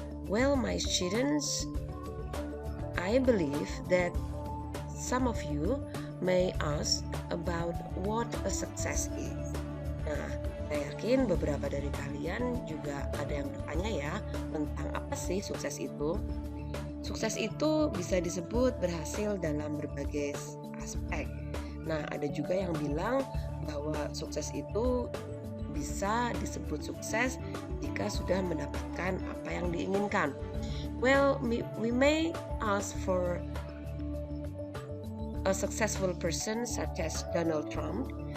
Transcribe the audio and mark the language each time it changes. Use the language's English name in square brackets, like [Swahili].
[English] Well, my students, I believe that some of you may ask about what a success is. [Indonesian] Nah, saya yakin beberapa dari kalian juga ada yang bertanya ya tentang apa sih sukses itu. Sukses itu bisa disebut berhasil dalam berbagai aspek. Nah, ada juga yang bilang bahwa sukses itu bisa disebut sukses jika sudah mendapatkan apa yang diinginkan. [English] Well, we may ask for a successful person such as Donald Trump.